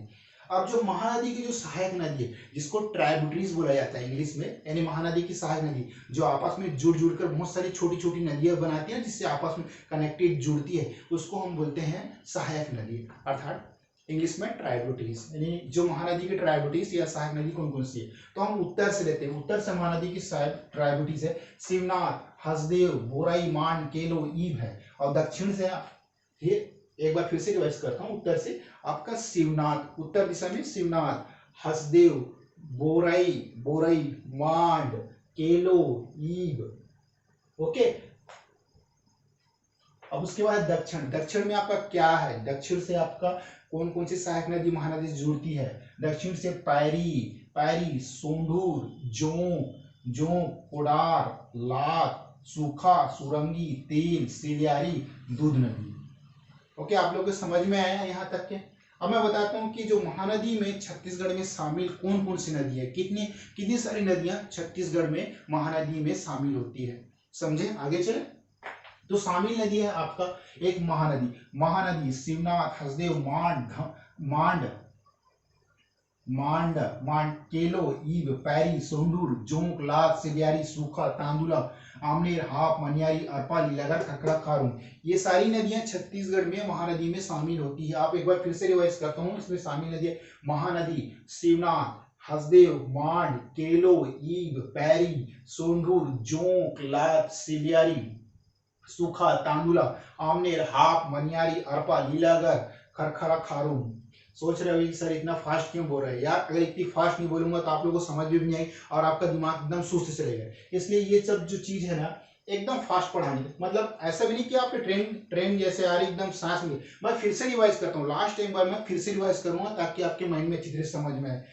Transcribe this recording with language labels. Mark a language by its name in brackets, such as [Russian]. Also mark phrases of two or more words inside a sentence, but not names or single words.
[Hindi] अब जो महानदी की जो सहायक नदी है जिसको ट्राइब्यूटरीज बोला जाता है इंग्लिश में, यानी महानदी की सहायक नदी जो आपस में जुड़ जुड़ कर बहुत सारी छोटी छोटी नदियां बनाती है जिससे आपस में कनेक्टेड जुड़ती है, उसको हम बोलते हैं सहायक नदी, अर्थात इंग्लिश में ट्राइब्यूटरीज। यानी जो महानदी की ट्राइब्यूटरीज या सहायक नदी कौन कौन सी है, तो हम उत्तर से लेते हैं। उत्तर से महानदी की सहायक ट्राइब्यूटरीज है शिवनाथ, हसदेव, बोराई, मांड, केलो, ईब है। और दक्षिण से ये एक बार फिर से रिवाइज करता हूं, उत्तर से आपका शिवनाथ, उत्तर दिशा में शिवनाथ, हसदेव, बोराई, बोराई, मांड, केलो, ईब। ओके, अब उसके बाद दक्षिण, दक्षिण में आपका क्या है, दक्षिण से आपका कौन कौन सी सहायक नदी महानदी से जुड़ती है। दक्षिण से पैरी, पैरी, सोंढूर, जोंक, जोंक, कोडार, लाख, सूखा, सुरंगी, तेल, सिलियारी, दूध नदी। ओके, आप लोगों को समझ में आया यहाँ तक के। अब मैं बताता हूँ कि जो महानदी में छत्तीसगढ़ में शामिल कौन कौन सी नदी है, कितनी कितनी सारी नदियां छत्तीसगढ़ में महानदी में शामिल होती है। समझे, आगे चले। तो शामिल नदी है आपका एक महानदी, महानदी शिवनाथ, हसदेव, मांड, मांड, मांड, मांड, केलो, ईब, पैरी, सोंढूर, जोंक, लाख, सिलियारी, सूखा, तांदुला, आमनेर, हाप, मनियारी, अरपा, लीलागढ़, खकड़ा, खारून, ये सारी नदियां छत्तीसगढ़ में महानदी में शामिल होती है। आप एक बार फिर से रिवाइज करता हूँ, इसमें शामिल नदी महानदी शिवनाथ, हसदेव, मांड, केलो, ईब, पैरी, सोंढूर, जोंक, लाख, सिलियारी, सूखा, तांदुला, आमनेर, हाप, मनियारी, अरपा, लीलागढ़, खरखरा, खारून। सोच रहे हो सर इतना फास्ट क्यों बोल रहे हैं यार, अगर इतनी फास्ट नहीं बोलूंगा तो आप लोगों को समझ भी नहीं आई और आपका दिमाग एकदम सुस्त चलेगा। इसलिए ये सब जो चीज है ना एकदम फास्ट पढ़ानी, मतलब ऐसा भी नहीं कि आपके ट्रेन जैसे आ रही एकदम सांस में। मैं फिर से रिवाइज करता हूँ, [English] last time [Hindi] बार मैं फिर से रिवाइज करूंगा ताकि आपके माइंड में अच्छी तरह समझ में आए।